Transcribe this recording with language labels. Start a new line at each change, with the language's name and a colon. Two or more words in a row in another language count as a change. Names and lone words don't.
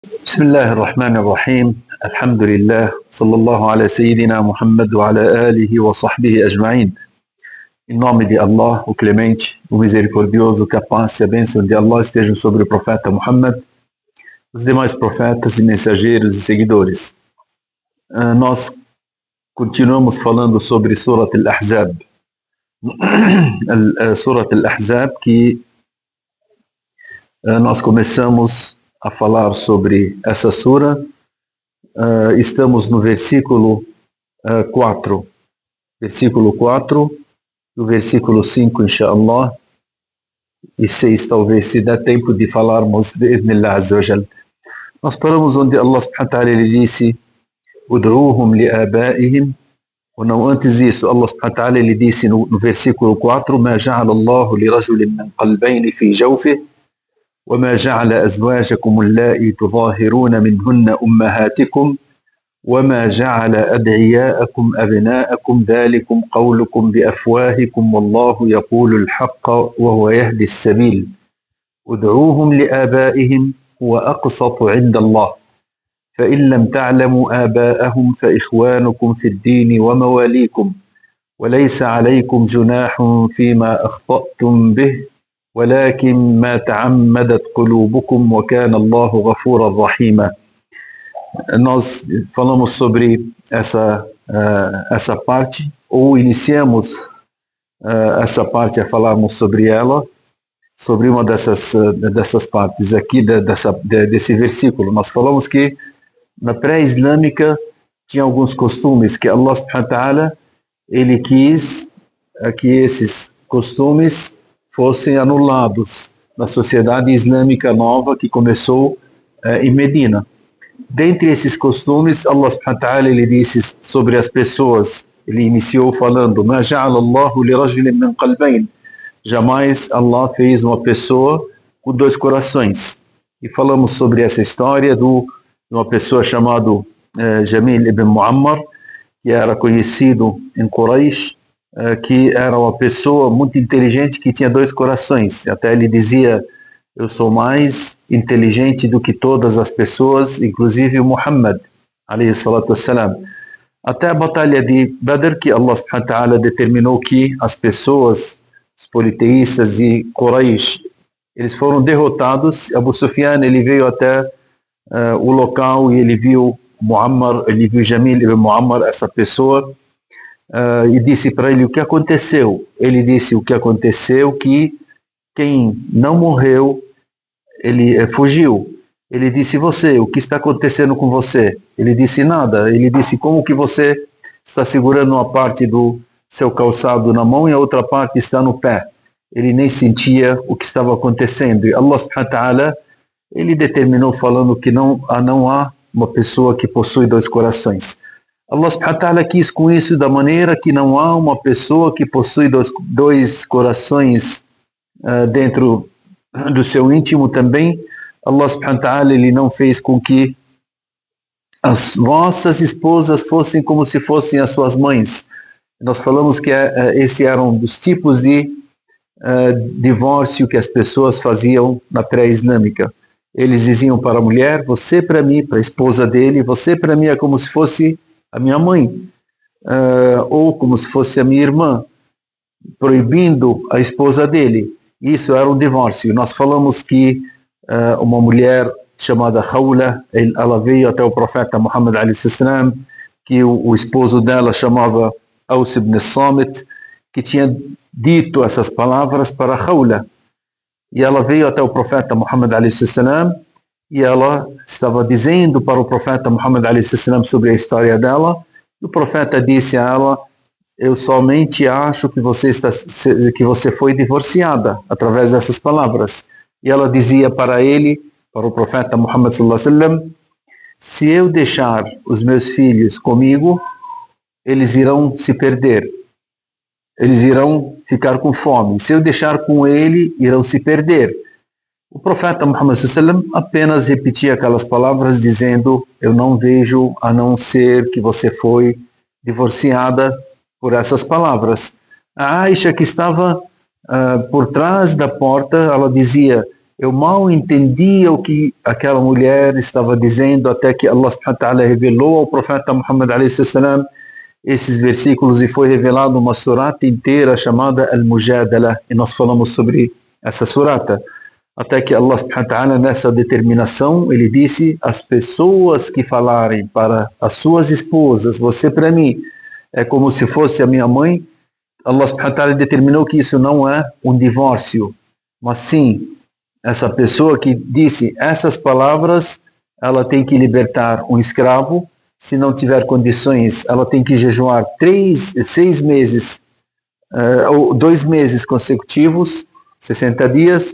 Arabic: بسم الله الرحمن الرحيم الحمد لله صلى الله على سيدنا Muhammad وعلى آله وصحبه أجمعين.
Portuguese: Em nome de Allah, o Clemente, o Misericordioso, que a paz e a bênção de Allah estejam sobre o profeta Muhammad, os demais profetas e mensageiros e seguidores. Nós continuamos falando sobre Surat Al-Ahzab. Surat Al-Ahzab, que nós começamos a falar sobre essa sura. Estamos no versículo 4. Versículo 4, do versículo 5, inshallah, e 6, talvez, se der tempo de falarmos de Ibnillah
Arabic: عز وجل.
Portuguese: Nós paramos onde Allah
Arabic: سبحانه وتعالى
Portuguese: ele disse
Arabic: ادعوهم لآبائهم,
Portuguese: ou não, antes disso, Allah
Arabic: سبحانه وتعالى
Portuguese: ele disse no versículo 4
Arabic: ما جعل الله لرجل من قلبين في جوفه وما جعل أزواجكم اللائي تظاهرون منهن أمهاتكم وما جعل أدعياءكم أبناءكم ذلكم قولكم بأفواهكم والله يقول الحق وهو يهدي السبيل ادعوهم لآبائهم هو أقسط عند الله فإن لم تعلموا آباءهم فإخوانكم في الدين ومواليكم وليس عليكم جناح فيما أخطأتم به ولكن ما تعمدت قلوبكم وكان الله غفورا رحيما.
Portuguese: Nós falamos sobre essa parte, ou iniciamos essa parte a falarmos sobre ela, sobre uma dessas partes aqui desse versículo. Nós falamos que na pré-islâmica tinha alguns costumes que Allah
Arabic: سبحانه وتعالى
Portuguese: ele quis que esses costumes fossem anulados na sociedade islâmica nova que começou em Medina. Dentre esses costumes, Allah
Arabic: سبحانه وتعالى
Portuguese: ele disse sobre as pessoas, ele iniciou falando
Arabic: ما جعل الله لرجل من قلبين,
Portuguese: jamais Allah fez uma pessoa com dois corações. E falamos sobre essa história de uma pessoa chamada Jamil ibn Muammar, que era conhecido em Quraysh, que era uma pessoa muito inteligente que tinha dois corações. Até ele dizia, eu sou mais inteligente do que todas as pessoas, inclusive o Muhammad,
Arabic: عليه الصلاة والسلام.
Portuguese: Até a batalha de Badr, que Allah
Arabic: سبحانه وتعالى
Portuguese: determinou que as pessoas, os politeístas e Quraysh, eles foram derrotados. Abu Sufyan, ele veio até o local e ele viu Muammar, ele viu Jamil ibn Muammar, essa pessoa, e disse para ele o que aconteceu. Ele disse o que aconteceu, que quem não morreu, ele fugiu. Ele disse, você, o que está acontecendo com você? Ele disse, nada. Ele disse, como que você está segurando uma parte do seu calçado na mão e a outra parte está no pé? Ele nem sentia o que estava acontecendo. E Allah
Arabic: سبحانه وتعالى,
Portuguese: ele determinou falando que não há uma pessoa que possui dois corações. Allah
Arabic: سبحانه وتعالى
Portuguese: quis com isso da maneira que não há uma pessoa que possui dois corações dentro do seu íntimo também. Allah
Arabic: سبحانه وتعالى
Portuguese: ele não fez com que as vossas esposas fossem como se fossem as suas mães. Nós falamos que esse era um dos tipos de divórcio que as pessoas faziam na pré-islâmica. Eles diziam para a mulher, você para mim, para a esposa dele, você para mim é como se fosse a minha mãe, ou como se fosse a minha irmã, proibindo a esposa dele. Isso era um divórcio. Nós falamos que uma mulher chamada Khawla, ela veio até o profeta Muhammad
Arabic: عليه السلام,
Portuguese: que o esposo dela chamava Aus ibn Samit, que tinha dito essas palavras para Khawla. E ela veio até o profeta Muhammad
Arabic: عليه السلام,
Portuguese: e ela estava dizendo para o profeta Muhammad
Arabic: عليه السلام
Portuguese: sobre a história dela. E o profeta disse a ela, eu somente acho que você foi divorciada através dessas palavras. E ela dizia para ele, para o profeta Muhammad
Arabic: صلى الله عليه وسلم,
Portuguese: se eu deixar os meus filhos comigo, eles irão se perder. Eles irão ficar com fome. Se eu deixar com ele, irão se perder. O profeta Muhammad sallam apenas repetia aquelas palavras dizendo, eu não vejo a não ser que você foi divorciada por essas palavras. A Aisha, que estava por trás da porta, ela dizia, eu mal entendia o que aquela mulher estava dizendo, até que Allah
Arabic: سبحانه وتعالى
Portuguese: revelou ao profeta Muhammad
Arabic: عليه السلام
Portuguese: esses versículos, e foi revelado uma surata inteira chamada Al-Mujadala, e nós falamos sobre essa surata, até que Allah
Arabic: سبحانه وتعالى,
Portuguese: nessa determinação, ele disse: as pessoas que falarem para as suas esposas, você para mim é como se fosse a minha mãe, Allah
Arabic: سبحانه وتعالى
Portuguese: determinou que isso não é um divórcio, mas sim, essa pessoa que disse essas palavras, ela tem que libertar um escravo. Se não tiver condições, ela tem que jejuar 6 meses, ou 2 meses consecutivos, 60 dias.